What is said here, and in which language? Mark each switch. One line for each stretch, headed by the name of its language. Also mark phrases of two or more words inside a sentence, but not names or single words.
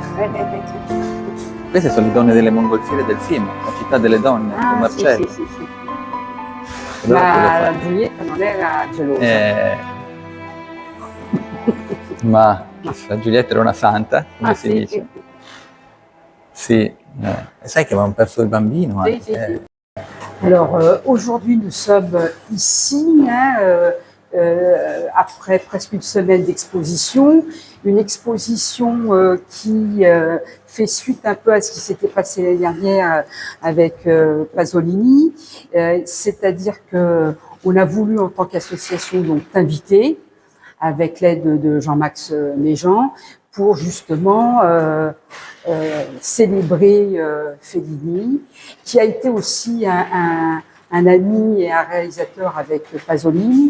Italian: Queste sono le donne delle mongolfiere del film, la città delle donne, con Marcello. Sì. Ma la Giulietta non era gelosa. Ma la Giulietta era una santa, come si dice. Sì, sai che avevamo perso il bambino anche. Sì.
French: Alors aujourd'hui nous sommes ici après presque une semaine d'exposition, une exposition qui fait suite un peu à ce qui s'était passé l'année dernière avec Pasolini, c'est-à-dire que on a voulu en tant qu'association donc t'inviter avec l'aide de Jean-Max Méjean pour justement célébrer Fellini, qui a été aussi un ami et un réalisateur avec Pasolini.